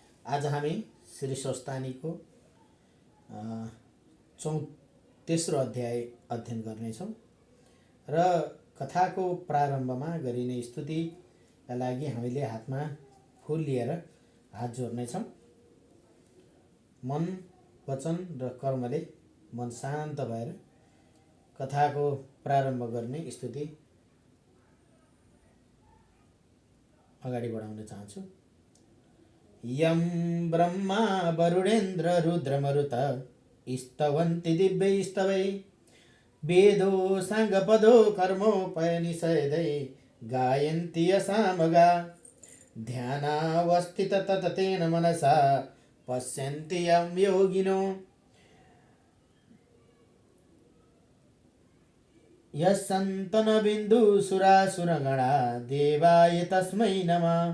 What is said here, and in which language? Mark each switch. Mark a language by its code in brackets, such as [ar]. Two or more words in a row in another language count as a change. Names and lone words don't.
[ne] आज हामी श्री स्वस्तानीको तेस्रो अध्याय अध्ययन गर्नेछौँ र कथाको प्रारम्भमा गरिने स्तुतिका लागि हामीले हातमा फूल लिएर हात जोड्नेछौँ। मन, वचन र कर्मले मन शान्त भएर कथाको प्रारम्भ गर्ने स्तुति अगाडि बढाउन चाहन्छु। [sa] यं ब्रह्मा वरुणेन्द्र रुद्रमरुत स्तवन्ति दिव्यैस्तवै वेदो साङ्गपदो कर्मोपनिषदै गायन्ति यसामगा ध्यानावस्थित तततेन मनसा पश्यन्ति यं योगिनो यस्सन्तनबिन्दुसुरासुरगणा देवाय तस्मै नमः।